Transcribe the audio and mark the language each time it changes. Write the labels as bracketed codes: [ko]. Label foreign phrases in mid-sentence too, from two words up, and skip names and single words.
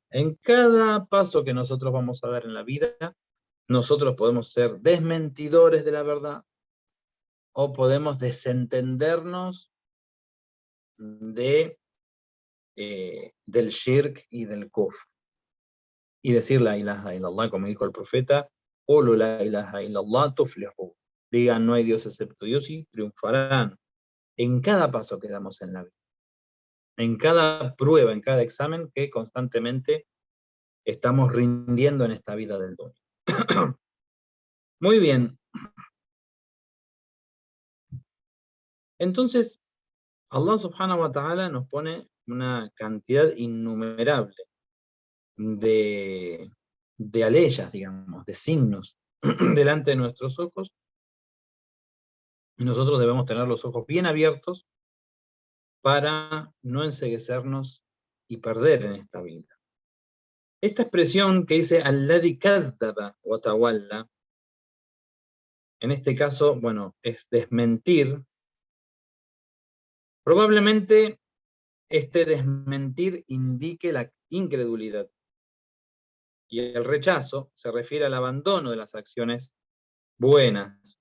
[es] En cada paso que nosotros vamos a dar en la vida, nosotros podemos ser desmentidores de la verdad o podemos desentendernos del shirk y del kufr. Y decir [ar] لا إله إلا الله, [es] como dijo el profeta, [ar] قولوا لا إله إلا الله تفلحوا. [es] Digan, no hay Dios excepto Dios y triunfarán. En cada paso que damos en la vida. En cada prueba, en cada examen que constantemente estamos rindiendo en esta vida del dunya. Muy bien. Entonces, [ar] الله سبحانه وتعالى [es] nos pone una cantidad innumerable de aleyas, digamos, de signos delante de nuestros ojos, y nosotros debemos tener los ojos bien abiertos para no enceguecernos y perder en esta vida. Esta expresión que dice [ar] الذي كذب وتولى, [es] en este caso, bueno, es desmentir. Probablemente este desmentir indique la incredulidad. Y el rechazo se refiere al abandono de las acciones buenas.